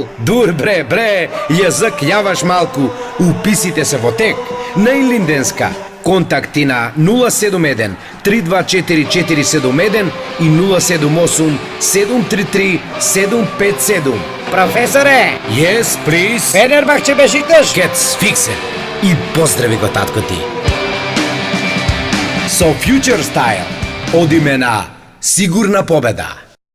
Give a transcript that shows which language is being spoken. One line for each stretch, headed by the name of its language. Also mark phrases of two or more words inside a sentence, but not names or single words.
Macedonian: Дур бре, јазик јаваш малку. Уписите се во тек. Најлинденска. Контакти на 071 324471 и 078 733 757. Професоре!
English: Yes, please.
Macedonian: Фенербахче, Бешикташ.
English: Gets fixed.
Macedonian: И поздрави го татко ти. Со Future Style одиме на сигурна победа.